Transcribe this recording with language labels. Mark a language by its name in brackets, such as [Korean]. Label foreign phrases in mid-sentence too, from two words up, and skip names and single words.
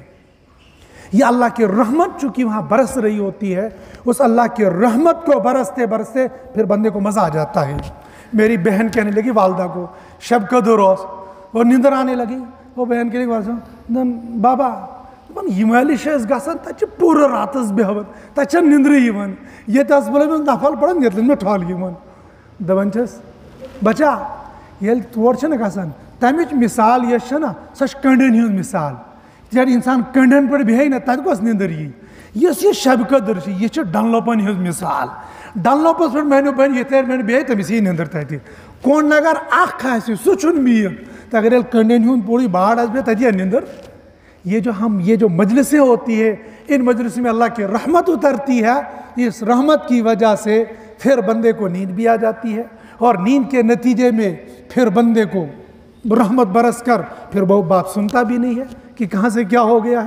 [Urdu] یہ اللہ کی رحمت چونکہ وہاں برس رہی ہوتی ہے, اس اللہ کی رحمت کو برستے برستے پھر بندے کو مزہ آ جاتا ہے. میری بہن کہنے لگی والدہ کو شب کا روز اور نیندر آنے لگی. وہ بہن کے لیے [Kashmiri] بابا یہ شیز گژھان تتہ پورٕ راتس بیہوان تتہ نیندرٕے یِوان ییٚتہِ بولے نفل پڑان ییٚتہِ مےٚ ٹھۄل یِوان. دپان چھس بچا ییٚلہِ تور چھِنہ گژھان تمِچ مثال یۄس چھےٚ نا سۄ چھِ کنڈٮ۪ن ہٕنٛز مثال. ییٚلہِ اِنسان کنڈٮ۪ن پٮ۪ٹھ بیٚہہِ نا تتہِ کۄس نیندٕر یی. یُس یہِ شب قدر چھِ یہِ چھِ ڈنلوپن ہٕنٛز مثال. ڈنلوپس پٮ۪ٹھ مٲنِو بہن ییٚتہِ مےٚ بیٚہہِ تٔمِس یی نیندٕر تتہِ. کونڈ اگر اکھ آسہِ سُہ چھُنہٕ میٖل تہٕ اگر ییٚلہِ کنڈٮ۪ن ہُنٛد پوٗرٕ باڑ آسہِ بیٚہہِ تتہِ یی نیندٕر. [Urdu] یہ جو مجلسیں ہوتی ہے ان مجلسوں میں اللہ کی رحمت اترتی ہے. اس رحمت کی وجہ سے پھر بندے کو نیند بھی آ جاتی ہے اور نیند کے نتیجے میں پھر بندے کو رحمت برس کر پھر وہ بات سنتا بھی نہیں ہے کہ کہاں سے کیا ہو گیا ہے.